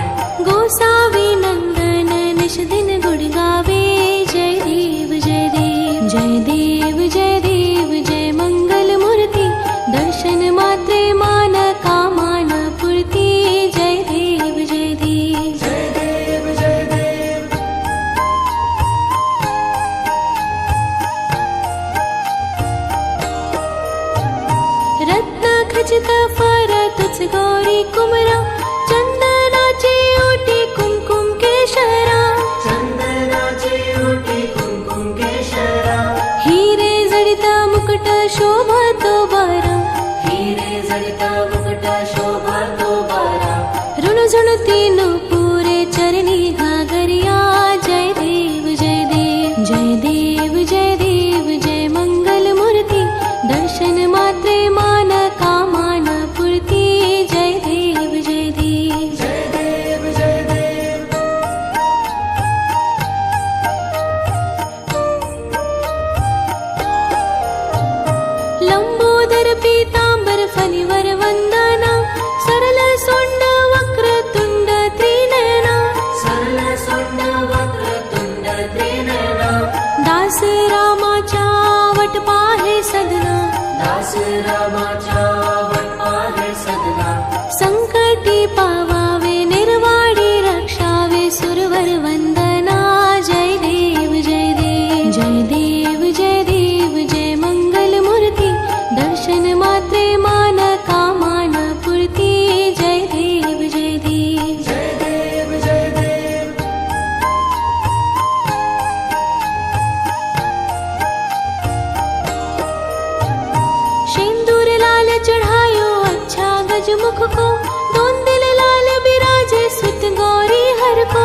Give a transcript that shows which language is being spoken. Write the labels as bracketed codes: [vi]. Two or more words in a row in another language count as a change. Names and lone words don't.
[mr] गोसावी नंदन निश दिन गुण गावे। जय देव जय देव जय देव जय देव जय मंगल मूर्ति, दर्शन मात्रे मान कामान पूर्ति। जय देव जय देव जय देव जय देव। रत्न खचित फर तुझ गौरी कुमरा, चंदनाचे ओटी कुमकुम केशरा। चंदनाचे ओटी कुमकुम केशरा। हिरे जडित मुकुट शोभा तो बारा, हिरे जडिता मुकुट शोभा तो बारा। ऋणझुणती पूरे चरणी घागरिया। जय देव जय देव जय देव जय देव जय मंगल मूर्ति, दर्शन मात्रे मान कामान पूर्ति। जय देव जय देव जय देव जय देव। लंबोदर पीतांबर फणिवर वंदना, सरल सोंड वक्र तुंड त्रिनयना। सरल सोंड वक्र तुंड त्रिनयना। दास रामाच्या वट पाहे सदना, दास रामाच्या वट पाहे सदना। संकटी पावावे निर्वाणी रक्षावे सुरवर वंदना। जय देव जय देव जय देव जय देव जय मंगल मूर्ति, दर्शन मात्रे मान कामान पूर्ति। जय देव जय देव जय देव जय देव। [hi] सिंदूर लाल चढ़ायो अच्छा गजमुख को, दोन दिल लाल बिराजे सुत गौरी हर को।